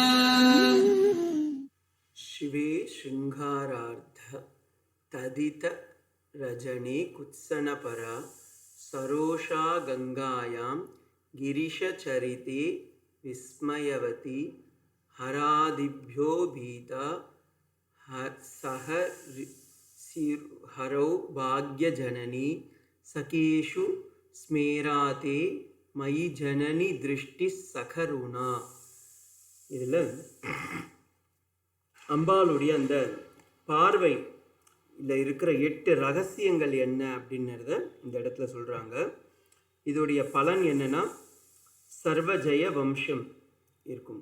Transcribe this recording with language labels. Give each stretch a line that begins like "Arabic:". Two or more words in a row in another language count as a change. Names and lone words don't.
Sanskrit: शिवे शृङ्गारार्ध तदित रजने कुत्सनपरा सरोषा गङ्गायां गिरिशचरिते विस्मयवती हरादिभ्यो भीता सह हरौ भाग्यजननी सखेषु स्मेराते मयि जननी दृष्टि சகருணா.
Tamil: இதில் அம்பாளுடைய அந்த பார்வை இதில் இருக்கிற 8 ரகசியங்கள் என்ன அப்படின்றத இந்த இடத்துல சொல்கிறாங்க. இதோடைய பலன் என்னன்னா சர்வஜய வம்சம் இருக்கும்.